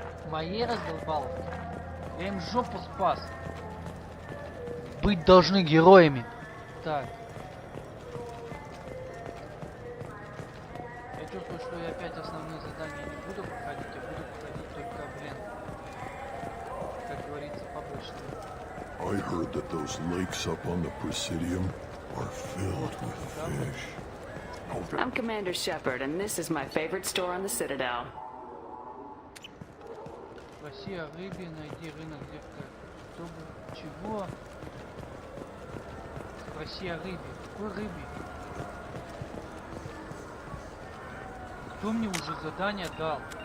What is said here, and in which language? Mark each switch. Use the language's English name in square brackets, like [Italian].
[Russian] Мои раздолбал. Я им жопу спас. Быть должны героями. Так. Я чувствую, что я опять основные задания не буду проходить, а буду проходить только, блин, как говорится, побочные. [English] I heard that those lakes up on the Presidium are filled with fish. I'm Commander Shepard, and this is my favorite store on the Citadel. [Russian] Россия, рыбе, найди рынок, где чтобы чего Во. Спроси о рыбе. Какой рыбе? Кто мне уже задание дал?